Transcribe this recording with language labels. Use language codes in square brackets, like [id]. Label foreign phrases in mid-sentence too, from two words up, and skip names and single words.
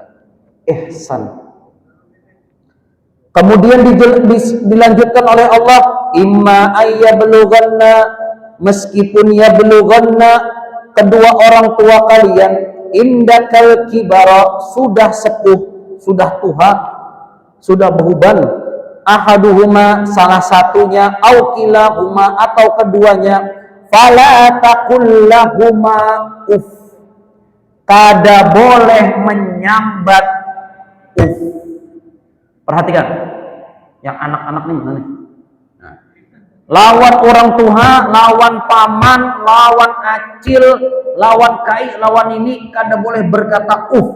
[id] Ihsan. Kemudian dilanjutkan oleh Allah, [ar] إما يبلغن, [id] meskipun yablughanna kedua orang tua kalian, [ar] عندك الكبر, [id] sudah sepuh, sudah tua, sudah beruban, ahaduhuma, salah satunya, [ar] أو كلاهما, [id] atau keduanya, [ar] فلا تقل لهما أف, [bjn] kada boleh menyambat uf. Perhatikan, yang anak-anak nih mana nih? Nah, lawan orang tua, lawan paman, lawan acil, lawan kai, lawan ini kada boleh berkata uf.